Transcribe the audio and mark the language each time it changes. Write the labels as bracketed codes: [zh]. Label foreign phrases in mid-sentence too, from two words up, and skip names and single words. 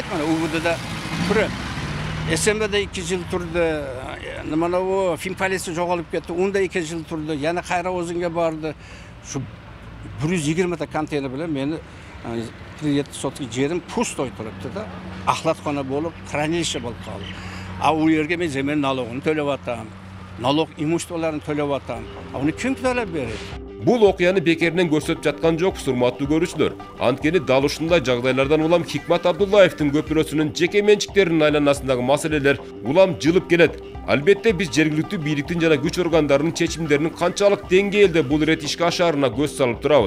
[uz] Mana UBDda turib, SMBda 2 yil turdi, mana bu Finpolisiya jo'g'olib ketdi, unda 2 yil turdi, yana qayra o'zinga bordi. Shu 120 ta konteyner bilan meni 47 sotik yerim pustoy turibdi-da. Axlatxona bo'lib, хранилище bo'lib qoldi. A u yerga men zemin налогini to'layapman. [ky] налог имуществоларын төлеп атам. Аны ким төлеп берет? Бул окуяны бекеринен көрсөтүп жаткан жокпуз, урматтуу көрүүчүлөр. Анткени дал ушундай жагдайлардан улам Хикмат Абдуллаевдин көпүрөсүнүн жеке менчиктеринин айланасындагы маселелер улам жылып келет. Албетте биз жергиликтүү бийликтин жана күч органдарынын чечимдеринин канчалык деңгээлде бул ирет ишке ашаарына көз салып турабыз.